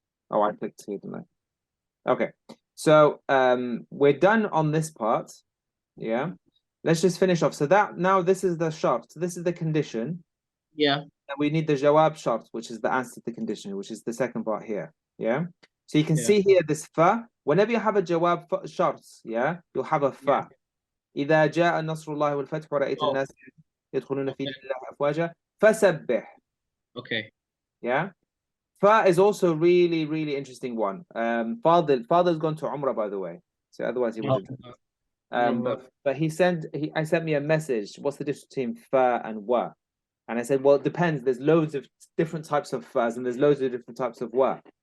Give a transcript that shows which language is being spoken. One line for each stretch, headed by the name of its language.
English: Oh, I clicked here, didn't I? Okay. So we're done on this part. Yeah. Let's just finish off. So that now this is the shart. So this is the condition. Yeah. And we need the jawab shart, which is the answer to the condition, which is the second part here. Yeah. So you can see here this fa. Whenever you have a jawab shart, yeah, you'll have a fa.
Arabic: إذا جاء نصر الله والفتح ورأيت الناس يدخلون في دين الله أفواجا فسبح.
English: Okay. Yeah. Fa is also really, really interesting one. Father's gone to Umrah, by the way. So otherwise he would have. But I sent me a message. What's the difference between fa and wa? And I said, well, it depends. There's loads of different types of fas and there's loads of different types of wa.